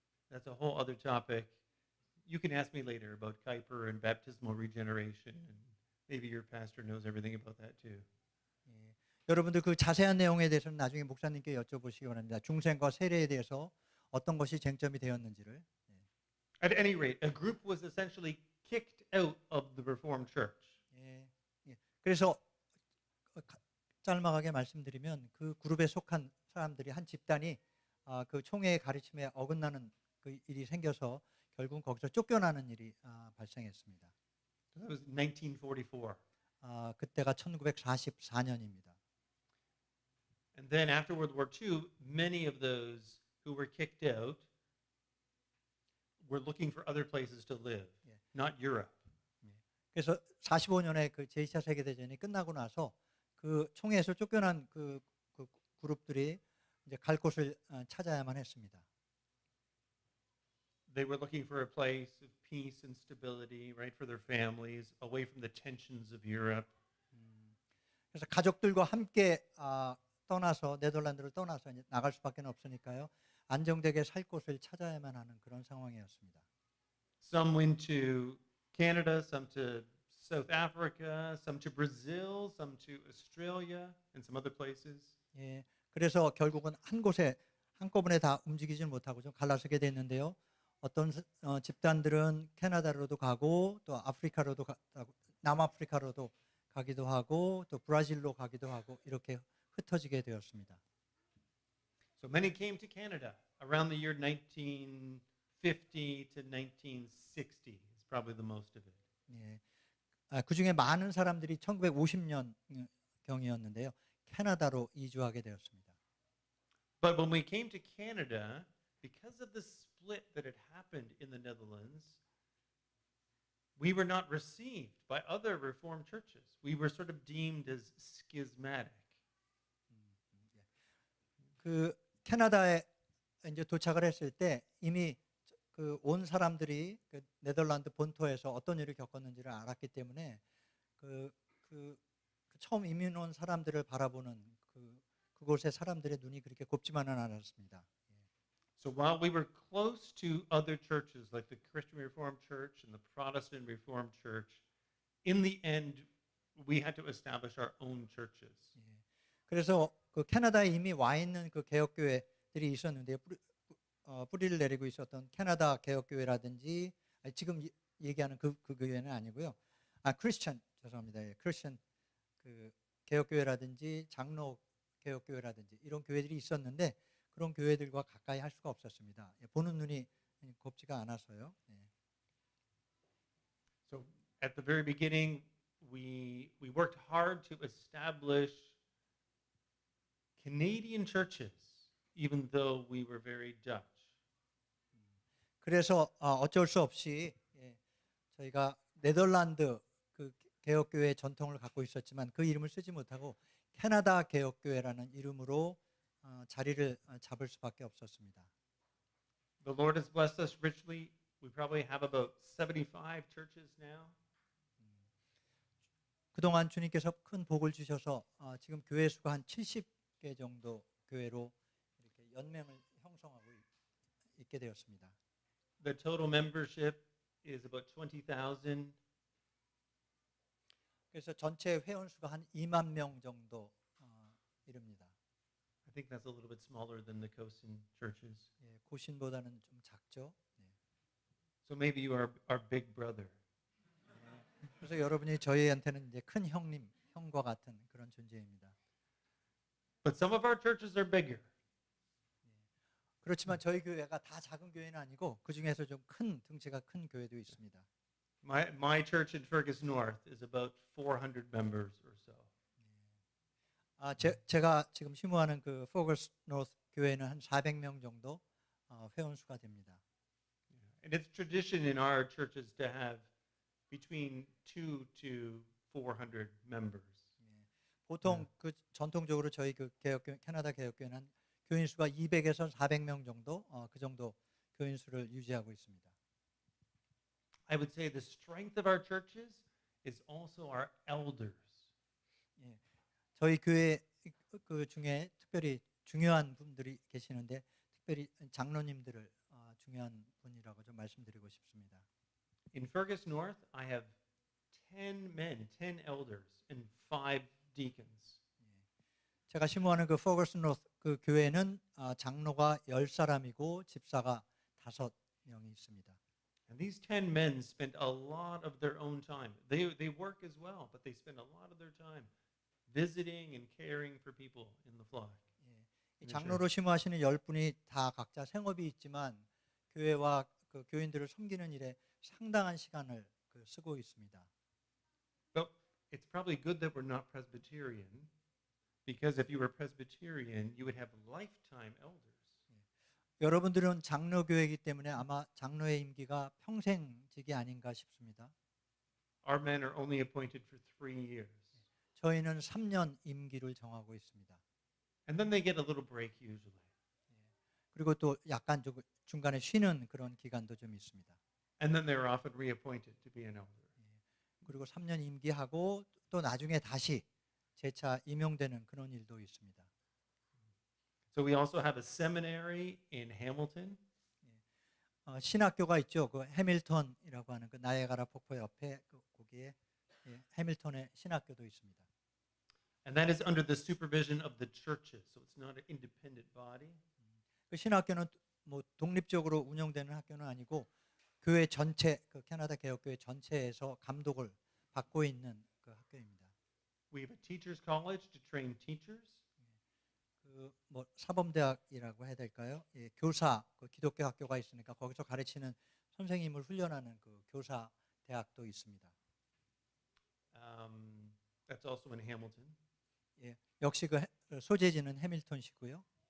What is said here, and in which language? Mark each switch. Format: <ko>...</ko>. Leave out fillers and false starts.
<en>That's a whole other topic. You can ask me later about Kuyper and baptismal regeneration, and maybe your pastor knows everything about that too.</en> <ko>여러분들 그 자세한 내용에 대해서는 나중에 목사님께 여쭤보시기 바랍니다. 중생과 세례에 대해서 어떤 것이 쟁점이 되었는지를.</ko> <en>At any rate, a group was essentially kicked out of the Reformed Church.</en> <ko>예, 예. 그래서 짤막하게 말씀드리면 그 그룹에 속한 사람들이 한 집단이 그 총회의 가르침에 어긋나는 그 일이 생겨서 결국 거기서 쫓겨나는 일이 발생했습니다.</ko> <en>That was 1944.</en> <ko>그때가 1944년입니다.</ko> <en>And then after World War II, many of those who were kicked out were looking for other places to live, Yeah. not Europe.</en> <ko>그래서 45년에 그 제2차 세계대전이 끝나고 나서 그 총회에서 쫓겨난 그 그룹들이 이제 갈 곳을 찾아야만 했습니다.</ko> <en>They were looking for a place of peace and stability, right, for their families, away from the tensions of Europe.</en> <ko>그래서 가족들과 함께 떠나서 네덜란드를 떠나서 이제 나갈 수밖에 없으니까요. 안정되게 살 곳을 찾아야만 하는 그런 상황이었습니다.</ko> <en>Some went to Canada, some to South Africa, some to Brazil, some to Australia, and some other places.</en> <ko>예, 그래서 결국은 한 곳에 한꺼번에 다 움직이질 못하고 좀 갈라서게 됐는데요. 어떤 집단들은 캐나다로도 가고 또 아프리카로도 남아프리카로도 가기도 하고 또 브라질로 가기도 하고 이렇게 흩어지게 되었습니다.</ko> <en>So many came to Canada around the year 1950 to 1960 is probably the most of it.</en> <ko>예, 그 중에 많은 사람들이 1950년 경이었는데요. 캐나다로 이주하게 되었습니다.</ko> <en>But when we came to Canada, because of the split that had happened in the Netherlands, we were not received by other Reformed churches. We were sort of deemed as schismatic.</en> <ko>그 캐나다에 이제 도착을 했을 때 이미 그 온 사람들이 그 네덜란드 본토에서 어떤 일을 겪었는지를 알았기 때문에 그 처음 이민 온 사람들을 바라보는 그곳의 사람들의 눈이 그렇게 곱지만은 않았습니다.</ko> <en>So while we were close to other churches like the Christian Reformed Church and the Protestant Reformed Church, in the end we had to establish our own churches.</en> <ko>그래서 그 캐나다에 이미 와 있는 그 개혁교회들이 있었는데요. 뿌리를 내리고 있었던 캐나다 개혁교회라든지 지금 얘기하는 그 교회는 아니고요. 크리스천 죄송합니다. 크리스천 그 개혁교회라든지 장로 개혁교회라든지 이런 교회들이 있었는데 그런 교회들과 가까이 할 수가 없었습니다. 보는 눈이 곱지가 않아서요.</ko> <en>So at the very beginning, we worked hard to establish Canadian churches, even though we were very Dutch.</en> <ko>그래서 어쩔 수 없이 저희가 네덜란드 그 개혁교회 전통을 갖고 있었지만 그 이름을 쓰지 못하고 캐나다 개혁교회라는 이름으로 자리를 잡을 수밖에 없었습니다.</ko> <en>The Lord has blessed us richly. We probably have about 75 churches now.</en> <ko>그동안 주님께서 큰 복을 주셔서 지금 교회 수가 한 70개 정도 교회로 이렇게 연맹을 형성하고 있게 되었습니다.</ko> <en>The total membership is about 20,000.</en> <ko>그래서 전체 회원 수가 한 2만 명 정도 이릅니다.</ko> <en>I think that's a little bit smaller than the Kosin churches.</en> <ko>고신보다는 좀 작죠.</ko> <en>So maybe you are our big brother.</en> <ko>그래서 여러분이 저희한테는 이제 큰 형과 같은 그런 존재입니다.</ko> <en>But some of our churches are bigger.</en> <ko>그렇지만 저희 교회가 다 작은 교회는 아니고 그 중에서 좀 큰 등치가 큰 교회도 있습니다.</ko> <en>My church in Fergus North is about 400 members or so.</en> <ko>제가 지금 심우하는 그 포거스 노스 교회는 한 400명 정도 회원 수가 됩니다.</ko> <en>And it's tradition in our churches to have between 2 to 400 members.</en> <ko>보통 그 전통적으로 저희 그 개혁교회 캐나다 개혁교회는 한 교인 수가 200에서 400명 정도 그 정도 교인 수를 유지하고 있습니다.</ko> <en>I would say the strength of our churches is also our elders.</en> <ko>저희 교회 그 중에 특별히 중요한 분들이 계시는데 특별히 장로님들을 중요한 분이라고 좀 말씀드리고 싶습니다.</ko> <en>In Fergus North, I have 10 men, 10 elders, and 5 deacons.</en> <ko>제가 심호하는 그 포거스 노스 그 교회는 장로가 10사람이고 집사가 5명이 있습니다.</ko> <en>And these 10 men spent a lot of their own time. They work as well, but they spend a lot of their time visiting and caring for people in the flock.</en> <ko>이 장로로 심호하시는 10분이 다 각자 생업이 있지만 교회와 그 교인들을 섬기는 일에 상당한 시간을 쓰고 있습니다.</ko> <en>But it's probably good that we're not Presbyterian, because if you were Presbyterian, you would have lifetime elders.</en> <ko>여러분들은 장로교회이기 때문에 아마 장로의 임기가 평생직이 아닌가 싶습니다.</ko> <en>Our men are only appointed for 3 years.</en> <ko>저희는 3년 임기를 정하고 있습니다.</ko> <en>And then they get a little break usually.</en> <ko>그리고 또 약간 좀 중간에 쉬는 그런 기간도 좀 있습니다.</ko> <en>And then they're often reappointed to be an elder.</en> <ko>그리고 3년 임기하고 또 나중에 다시 재차 임용되는 그런 일도 있습니다.</ko> <en>So we also have a seminary in Hamilton.</en> <ko>신학교가 있죠. 그 해밀턴이라고 하는 그 나이아가라 폭포 옆에 거기에 해밀턴의 신학교도 있습니다.</ko> <en>And that is under the supervision of the churches. So it's not an independent body.</en> <ko>그 신학교는 뭐 독립적으로 운영되는 학교는 아니고 교회 전체, 그 캐나다 개혁교회 전체에서 감독을 받고 있는 그 학교입니다.</ko> <en>We have a teachers college to train teachers.</en> <ko>그 뭐 사범대학이라고 해야 될까요? 예, 교사 그 기독교 학교가 있으니까 거기서 가르치는 선생님을 훈련하는 그 교사 대학도 있습니다.</ko> <en>That's also in Hamilton.</en> <ko>예, 역시 그 소재지는 해밀턴시고요.</ko>